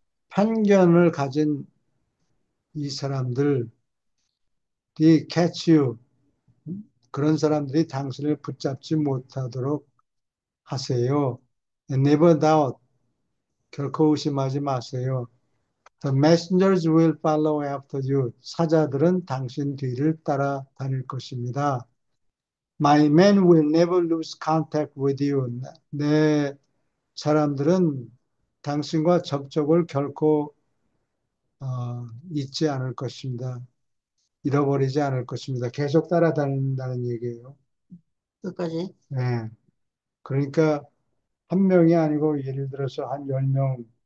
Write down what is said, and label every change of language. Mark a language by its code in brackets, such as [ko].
[ko] 편견을 가진 이 사람들이 [en] catch you, [ko] 그런 사람들이 당신을 붙잡지 못하도록 하세요. [en] And never doubt, [ko] 결코 의심하지 마세요. [en] The messengers will follow after you. [ko] 사자들은 당신 뒤를 따라 다닐 것입니다. [en] My men will never lose contact with you. [ko] 내 사람들은 당신과 접촉을 결코 잊지 않을 것입니다. 잃어버리지 않을 것입니다. 계속 따라다닌다는 얘기예요. 끝까지. 네. 그러니까 한 명이 아니고 예를 들어서 한 10명이